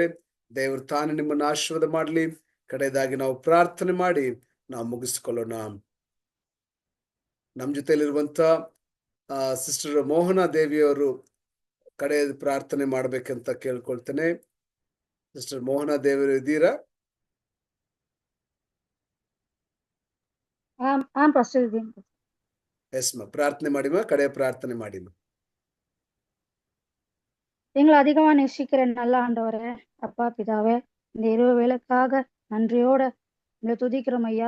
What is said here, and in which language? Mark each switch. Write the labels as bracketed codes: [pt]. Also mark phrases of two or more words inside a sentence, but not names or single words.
[kn] ದೇವರು ತಾನೇ ನಿಮ್ಮನ್ನು ಆಶೀರ್ವಾದ ಮಾಡಲಿ. ಕಡೆಯದಾಗಿ ನಾವು ಪ್ರಾರ್ಥನೆ ಮಾಡಿ ನಾವು ಮುಗಿಸ್ಕೊಳ್ಳೋಣ. ನಮ್ಮ ಜೊತೆಯಲ್ಲಿರುವಂತ ಸಿಸ್ಟರ್ ಮೋಹನಾ ದೇವಿಯವರು ಕಡೆ ಪ್ರಾರ್ಥನೆ ಮಾಡ್ಬೇಕಂತ ಕೇಳ್ಕೊಳ್ತೇನೆ. ಸಿಸ್ಟರ್ ಮೋಹನಾ ದೇವರು ಇದ್ದೀರಾ? [ta] எஸ் மா, பிரார்த்தனை ಮಾಡಿமா, கடைய பிரார்த்தனை ಮಾಡಿமா. எங்களை அதிகமா நேசிக்கிற நல்ல ஆண்டவரே, அப்பா பிதாவே, இந்த இரவு வேலைக்காக நன்றியோட உங்களை துதிக்கிறோம் ஐயா.